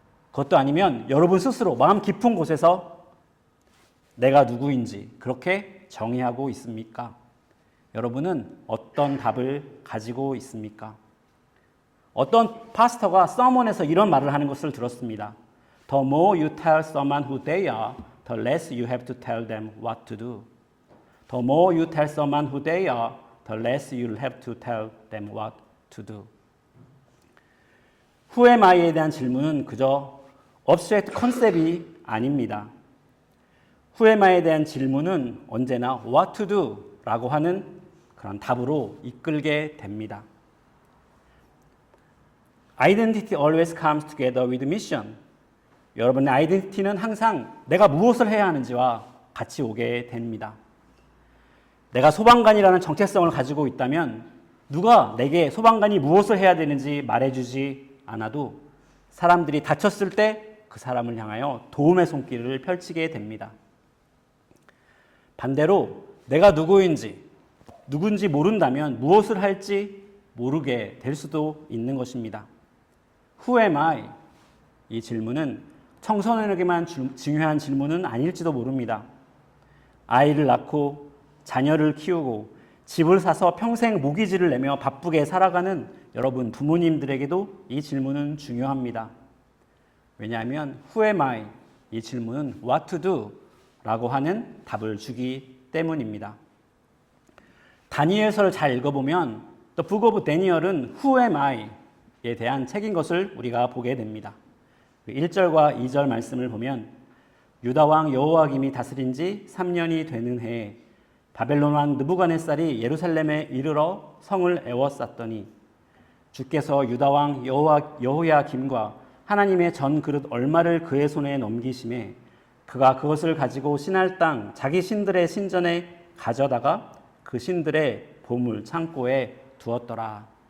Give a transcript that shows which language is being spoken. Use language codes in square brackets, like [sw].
[ko] 그것도 아니면 여러분 스스로 마음 깊은 곳에서 내가 누구인지 그렇게 정의하고 있습니까? 여러분은 어떤 답을 가지고 있습니까? 어떤 파스터가 서먼에서 이런 말을 하는 것을 들었습니다. [en] The more you tell someone who they are, the less you have to tell them what to do. The more you tell someone who they are, the less you'll have to tell them what to do. Who am I [ko] 에 대한 질문은 그저 abstract 컨셉이 아닙니다. [en] Who am I [ko] 에 대한 질문은 언제나 [en] what to do [ko] 라고 하는 그런 답으로 이끌게 됩니다. [en] Identity always comes together with mission. [ko] 여러분의 아이덴티티는 항상 내가 무엇을 해야 하는지와 같이 오게 됩니다. 내가 소방관이라는 정체성을 가지고 있다면 누가 내게 소방관이 무엇을 해야 되는지 말해주지 않아도 사람들이 다쳤을 때 그 사람을 향하여 도움의 손길을 펼치게 됩니다. 반대로 내가 누군지 모른다면 무엇을 할지 모르게 될 수도 있는 것입니다. [en] Who am I? [ko] 이 질문은 청소년에게만 중요한 질문은 아닐지도 모릅니다. 아이를 낳고 자녀를 키우고 집을 사서 평생 모기지를 내며 바쁘게 살아가는 여러분 부모님들에게도 이 질문은 중요합니다. 왜냐하면 [en] Who am I? [ko] 이 질문은 [en] What to do? [ko] 라고 하는 답을 주기 때문입니다. 다니엘서를 잘 읽어보면 The Book of Daniel은 [en] Who am I? [ko] 에 대한 책인 것을 우리가 보게 됩니다. 1절과 2절 말씀을 보면 유다 왕 여호야김이 다스린 지 3년이 되는 해에 바벨론 왕 느부갓네살이 예루살렘에 이르러 성을 에워쌌더니 주께서 유다 왕 여호야김과 하나님의 전 그릇 얼마를 그의 손에 넘기심에 그가 그것을 가지고 신할 땅 자기 신들의 신전에 가져다가 그 신들의 보물 창고에 두었더라.